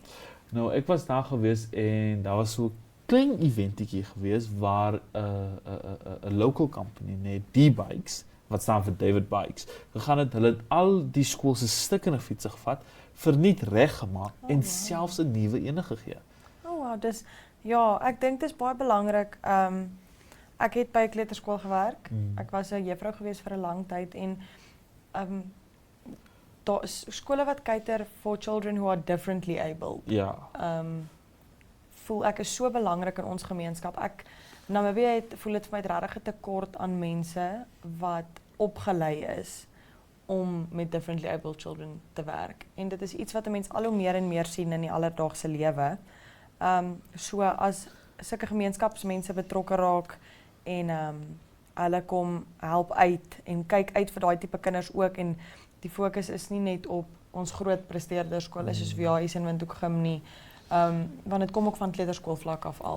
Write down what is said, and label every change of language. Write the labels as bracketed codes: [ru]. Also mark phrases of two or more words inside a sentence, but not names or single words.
[af] Nou, ek was daar gewees en daar was so 'n klein eventjie gewees waar 'n [en] local company, [af] nee, D-Bikes, wat staan vir David Bikes, gegaan het, hulle het al die skool se stukkende fietsse gevat, verniet reggemaak en selfs 'n nuwe een gegee. Oh wow, ja, ek dink dit is baie belangrik. Ek het by 'n kleuterskool gewerk. Ek was 'n juffrou gewees vir 'n lang tyd en daar is skole wat [en] cater for children who are differently abled. [af] Ja. Voel ek is so belangrik in ons gemeenskap. Namibië voel dit vir my regtig 'n tekort aan mense wat opgelei is om met [en] differently abled children [af] te werk. En dit is iets wat 'n mens al hoe meer en meer sien in die alledaagse lewe. So as sulke gemeenskapsmense betrokke raak en hulle kom help uit en kyk uit vir daai tipe kinders ook, en die fokus is nie net op ons groot presteerder skole soos VHS en Windhoek Gym nie, want dit kom ook van kleuterskoolvlak af al.